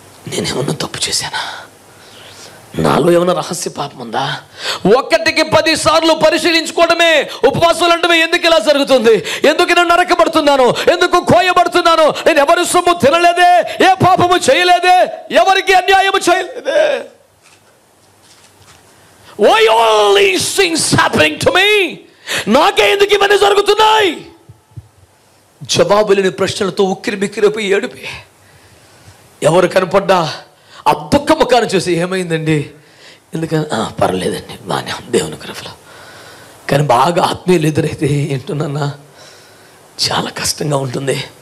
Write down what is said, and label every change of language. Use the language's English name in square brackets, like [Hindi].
[Telugu] నేనేమన్నా తప్పు చేశానా? నాలో ఏమైనా రహస్య పాపం ఉందా? 1కి 10 సార్లు పరిశీలించుకోవడమే ఉపవాసాలు అంటే. ఎందుకు ఇలా జరుగుతుంది? ఎందుకు నేను నరకబడుతున్నాను? ఎందుకు కోయబడుతున్నాను? నేను ఎవరి సొమ్ము తినలేదే, ఏ పాపము చేయలేదే, ఎవరికి అన్యాయము చేయలేదే. [English] Why all these things happening to me? [Telugu] నాకే ఎందుకు ఇవన్నీ జరుగుతున్నాయి? జవాబు లేని ప్రశ్నలతో ఉక్కిరి బిక్కిరిపోయి ఏడిపి, ఎవరు కనపడ్డా ఆ దుఃఖ ముఖాన్ని చూసి ఏమైందండి, ఎందుకని పర్లేదండి, బాగానే దేవుని కృపలో. కానీ బాగా ఆత్మీయులు ఎదురైతే ఏంటున్నా చాలా కష్టంగా ఉంటుంది.